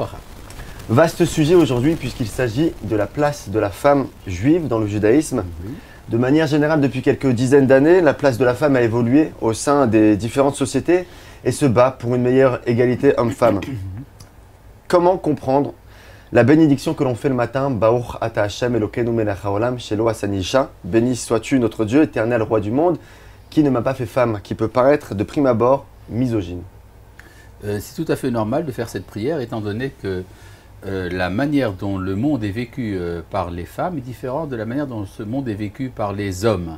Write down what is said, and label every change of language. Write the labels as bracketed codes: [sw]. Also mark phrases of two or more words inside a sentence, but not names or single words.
[fr] Vaste sujet aujourd'hui puisqu'il s'agit de la place de la femme juive dans le judaïsme. De manière générale, depuis quelques dizaines d'années, la place de la femme a évolué au sein des différentes sociétés et se bat pour une meilleure égalité homme-femme. Comment comprendre la bénédiction que l'on fait le matin, [he] Baruch ata Hashem Elokeinu melech haolam shelo asani isha, [fr] béni sois-tu notre Dieu, éternel roi du monde, qui ne m'a pas fait femme, qui peut paraître de prime abord misogyne. C'est tout à fait normal de faire cette prière, étant donné que la manière dont le monde est vécu par les femmes est différente de la manière dont ce monde est vécu par les hommes.